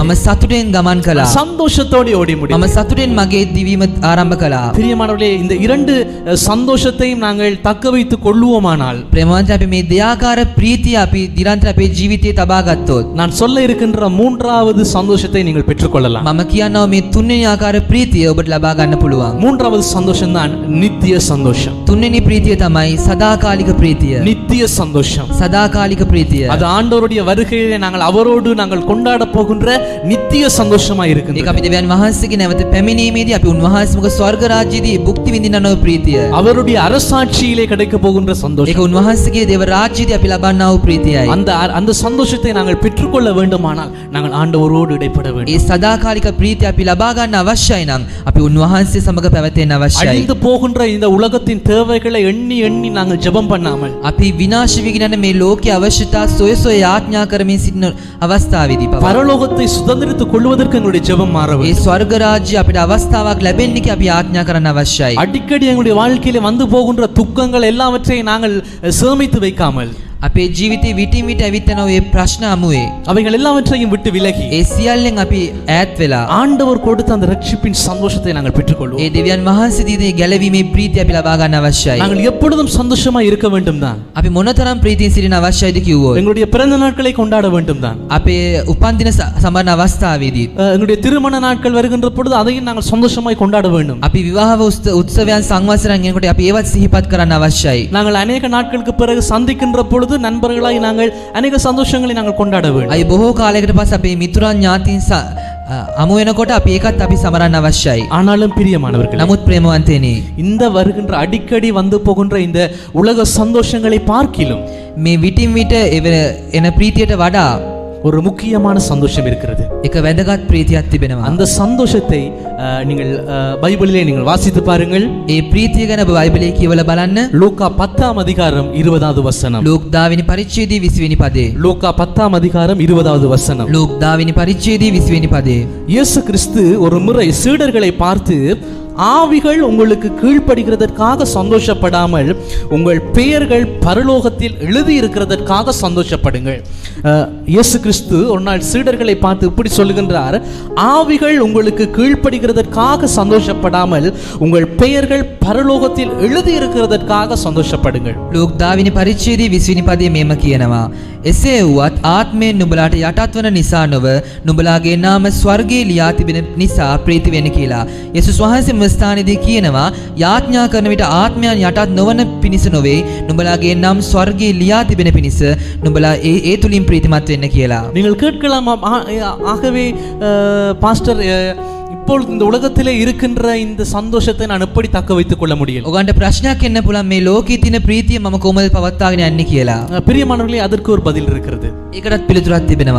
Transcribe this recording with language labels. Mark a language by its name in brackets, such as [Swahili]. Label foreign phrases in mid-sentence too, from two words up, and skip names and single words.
[Sinhala] මම සතුටෙන් ගමන් කළා. [Tamil] சந்தோஷத்தோடு ஓடி முடித்தேன். [Sinhala] මම සතුටෙන් මගේ දිවීම ආරම්භ කළා. [Tamil] பிரியமானவர்களே, இந்த இரண்டு சந்தோஷத்தையும் நாங்கள் தக்க வைத்துக் கொள்ளுவோமானால், [Sinhala] ප්‍රේමවන්ත අපි මේ දෙයාකාර ප්‍රීතිය අපි දිරන්තර අපේ ජීවිතයේ තබා ගත්තොත්, [Tamil] நான் சொல்ல இருக்கின்ற மூன்றாவது சந்தோஷத்தை நீங்கள் பெற்றுக்கொள்ளலாம். [Sinhala] මම කියනවා මේ තුන්වෙනි ආකාර ප්‍රීතිය ඔබට ලබා ගන්න පුළුවන්. [Tamil] மூன்றாவது சந்தோஷம் தான் நித்திய சந்தோஷம். [Sinhala] තුන්වෙනි ප්‍රීතිය තමයි සදාකාලික ප්‍රීතිය. [Tamil] நித்திய சந்தோஷம். [Sinhala] සදාකාලික ප්‍රීතිය. [Tamil] அது ஆண்டவருடைய வருகையிலே நாங்கள் அவரோடு நாங்கள் கொண்டாட போகின்ற நித்திய சந்தோஷமா இருக்கிறது. [Sinhala] ඒක අපි දෙවියන් වහන්සේගේ නැවත පැමිණීමේදී අපි උන්වහන්සේ මුග ස්වර්ග රාජ්‍යයේදී භුක්ති විඳිනා වූ ප්‍රීතිය. [Tamil] அவருடைய அரசாட்சியிலே கிடைக்க போகின்ற சந்தோஷம். [Sinhala] ඒක උන්වහන්සේගේ දේව රාජ්‍යයේදී අපි ලබන්නා වූ ප්‍රීතියයි. [Tamil] அந்த சந்தோஷத்தை நாங்கள் பெற்றுக்கொள்ள வேண்டுமானால் நாங்கள் ஆண்டவரோடு இடைப்பட வேண்டும். [Sinhala] ඒ සදාකාලික ප්‍රීතිය අපි ලබා ගන්න අවශ්‍යයි නම් අපි උන්වහන්සේ සමග පැවතෙන්න අවශ්‍යයි. [Tamil] அழிந்து போகின்ற இந்த உலகத்தின் தேவைகளை எண்ணி எண்ணி நாங்கள் ஜெபம் பண்ணாமல், [Sinhala] අපි විනාශ වීගෙන යන මේ ලෝකයේ අවශ්‍යතා සොය සොය යාඥා කරමින් සිටින අවස්ථාවේදී [Tamil] பரலோகத்தை சுதந்திரித்துக் கொள்வதற்கு எங்களுடைய ஜெபம் மாற வேண்டும். [Sinhala] ඒ ස්වර්ග රාජ්‍ය අපිට අවස්ථාවක් ලැබෙන්නේ කි අපි යාඥා කරන්න අවශ්‍යයි. [Tamil] அடிக்கடி எங்களுடைய வாழ்க்கையிலே வந்து போகின்ற துக்கங்கள் எல்லாவற்றையும் நாங்கள் சேமித்து வைக்காமல், [Sinhala] අපේ ජීවිතේ විටින් විට ඇවිත් යන ඔය ප්‍රශ්න අමුවේ [Tamil] அவைகள் எல்லாவற்றையும் விட்டு விலகி [Sinhala] ඒ සියල්ලෙන් අපි ඈත් වෙලා [Tamil] ஆண்டவர் கொடுத்த அந்த ரட்சிப்பின் சந்தோஷத்தை நாங்கள் பெற்றுக்கொள்வோம். [Sinhala] ඒ දෙවියන් වහන්සේ දී ගැලවීමේ ප්‍රීතිය අපි ලබා ගන්න අවශ්‍යයි. [Tamil] நாங்கள் எப்பொழுதும் சந்தோஷமா இருக்க வேண்டும் தான். [Sinhala] අපි මොනතරම් ප්‍රීතියෙන් සිටින අවශ්‍යයිද කිව්වොත් [Tamil] எங்களுடைய பிறந்த நாட்களை கொண்டாட வேண்டும் தான். [Sinhala] අපේ උපන් දින සමරන අවස්ථාවේදී [Tamil] எங்களுடைய திருமண நாட்கள் வருகின்ற பொழுது அதையும் நாங்கள் சந்தோஷமாய் கொண்டாட வேண்டும். [Sinhala] අපි විවාහ උත්සවයන් සංවත්සරයන් එනකොට අපි ඒවත් සිහිපත් කරන්න අවශ්‍යයි. [Tamil] நாங்கள் அநேக நாட்களுக்கு பிறகு சந்திக்கின்ற பொழுது நண்பர்களாய் நாங்கள் அநேக சந்தோஷங்களை நாங்கள் கொண்டாட வேண்டும். [Sinhala] අය බොහෝ කාලයකට පස්සේ අපේ මිතුරන් ඥාතීන් අමු වෙනකොට අපි ඒකත් අපි සමරන්න අවශ්‍යයි. [Tamil] ஆனாலும் பிரியமானவர்களே, [Sinhala] නමුත් ප්‍රේමවන්තයනි, [Tamil] இந்த வருகின்ற அடிக்கடி வந்து போகின்ற இந்த உலக சந்தோஷங்களை பார்க்கிலும் [Sinhala] මේ විටින් විට එන ප්‍රීතියට වඩා [Tamil] ஒரு முக்கியமான சந்தோஷம் இருக்கிறது. [Sinhala] එක වැදගත් ප්‍රීතියක් තිබෙනවා. [Tamil] அந்த சந்தோஷத்தை நீங்கள் பைபிளிலே நீங்கள் வாசித்து பாருங்கள். [Sinhala] ඒ ප්‍රීතිය ගැන බයිබලයේ කියවලා බලන්න. [Tamil] லூக்கா 10 அதிகாரம் 20வது வசனம். [Sinhala] ලූක් 10 වෙනි පරිච්ඡේදයේ 20 වෙනි පදේ. [Tamil] லூக்கா 10 அதிகாரம் 20வது வசனம். [Sinhala] ලූක් 10 වෙනි පරිච්ඡේදයේ 20 වෙනி පදේ. [Tamil] இயேசு கிறிஸ்து ஒரு முறை சீடர்களை பார்த்து, ஆவிகள் உங்களுக்கு கீழ்ப்படுகிறதற்காக சந்தோஷப்படாமல் உங்கள் பெயர்கள் பரலோகத்தில் எழுதி இருக்கிறதற்காக சந்தோஷப்படுங்கள். இயேசு கிறிஸ்து ஒரு நாள் சீடர்களை பார்த்து இப்படி சொல்லுகின்றார், ஆவிகள் உங்களுக்கு கீழ்ப்படுகிறதற்காக சந்தோஷப்படாமல் உங்கள் பெயர்கள் பரலோகத்தில் எழுதி இருக்கிறதற்காக சந்தோஷப்படுங்கள். [Sinhala] ලූක් 10 වෙනි පරිච්ඡේදයේ 20 වෙනි පදයේ මෙම කියනවා, එසේ වුවත් ආත්මයෙන් නුඹලාට යටත් වන නිසා නොව නුඹලාගේ නාම ස්වර්ගයේ ලියා තිබෙන නිසා ප්‍රීති වෙන්න කියලා. යේසුස් වහන්සේ මූලස්ථානයේදී කියනවා යාඥා කරන විට ආත්මයන් යටත් නොවන පිණිස නොවේ නුඹලාගේ නම් ස්වර්ගයේ ලියා තිබෙන පිණිස නුඹලා ඒ තුලින් ප්‍රීතිමත් වෙන්න කියලා. [Tamil] நீங்கள் கேட்கலாம் ஆகவே பாஸ்டர் இப்பொழுது இந்த உலகத்திலே இருக்கின்ற இந்த சந்தோஷத்தை நான் எப்படி தக்க வைத்துக் கொள்ள முடியும்? [Sinhala] ඔගන්ට ප්‍රශ්නයක් එන්න පුළුවන් මේ ලෝකයේ තියෙන ප්‍රීතිය මම කොහොමද පවත්වාගෙන යන්නේ කියලා. [Tamil] பிரியமானவர்களே, அதற்கு ஒரு பதில் இருக்கிறது. [Sinhala] ඒකටත් පිළිතුරක් තිබෙනවා.